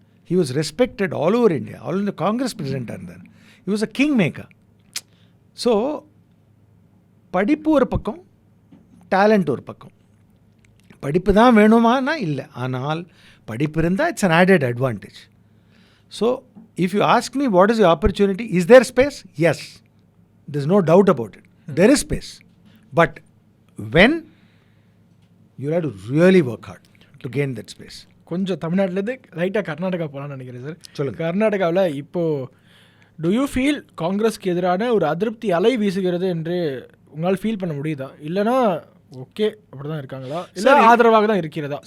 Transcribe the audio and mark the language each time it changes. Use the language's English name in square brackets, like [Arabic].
[English] He was respected all over India. All India Congress [Tamil] பிரசிடெண்ட்டாக இருந்தார். [English] He was a king maker. [Tamil] So படிப்பு ஒரு பக்கம், டேலண்ட் ஒரு பக்கம். படிப்பு தான் வேணுமானா இல்லை, ஆனால் படிப்பு இருந்தால் [English] It's an added advantage. So if you ask me what is the opportunity, is there space? Yes, there is no doubt about it. There is space. But when you have to really work hard to gain that space. [Tamil] கொஞ்சம் தமிழ்நாட்டிலேருந்து ரைட்டாக கர்நாடகா போகலான்னு நினைக்கிறேன் sir. சொல்லுங்கள். கர்நாடகாவில் இப்போது [English] do you feel [Tamil] காங்கிரஸ்க்கு எதிரான ஒரு அதிருப்தி அலை வீசுகிறது என்று உங்களால் ஃபீல் பண்ண முடியுதா? இல்லைனா ஓகே அப்படி தான் இருக்காங்களா, இல்லை ஆதரவாக தான் இருக்கிறதா?